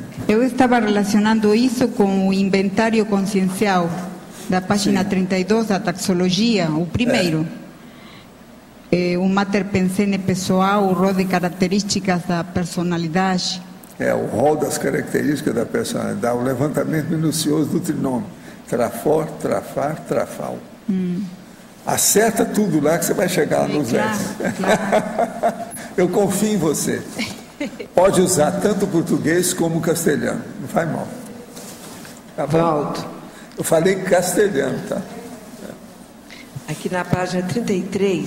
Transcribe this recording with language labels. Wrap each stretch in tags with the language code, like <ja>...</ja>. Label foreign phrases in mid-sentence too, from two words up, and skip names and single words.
<pt>Eu estava relacionando isso com o inventário consciencial da página 32 da taxologia, o primeiro. O mater pensene pessoal, o rol de características da personalidade. o rol das características da personalidade, o levantamento minucioso do trinômio. Trafor, trafar, trafal. Acerta tudo lá que você vai chegar lá nos 10. Claro. Eu confio em você. Pode usar tanto o português como o castelhano. Não faz mal. Tá bom? Valdo. Eu falei castelhano, tá? Aqui na página 33,</pt>